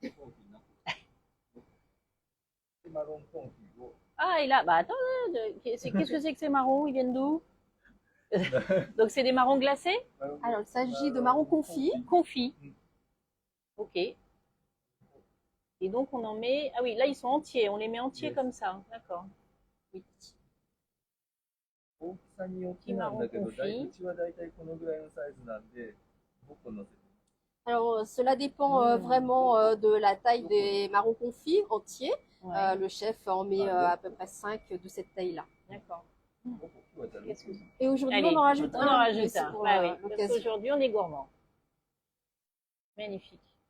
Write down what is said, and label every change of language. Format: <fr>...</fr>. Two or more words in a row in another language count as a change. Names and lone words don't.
<fr>Ah, et là, bah attends, qu'est-ce que c'est que ces marrons? Ils viennent d'où? Donc, c'est des marrons glacés? Alors, il s'agit de marrons confits. Confits. Ok. Et donc, on en met. Ah oui, là, ils sont entiers. On les met entiers Yes. comme ça. D'accord. Oui.</fr> <ja>大きさによってなんだけど、うちはだいたいこのぐらいのサイズなんで、5個乗せて。</ja> <fr>Alors, cela dépend vraiment de la taille des marrons confits entiers. Ouais. Le chef en met à peu près 5 de cette taille-là. D'accord. Qu'est-ce que Et aujourd'hui, Allez, on en rajoute on un. en rajoute C'est un. pour Bah oui, parce l'occasion. qu'aujourd'hui, on est gourmand. Magnifique.</fr>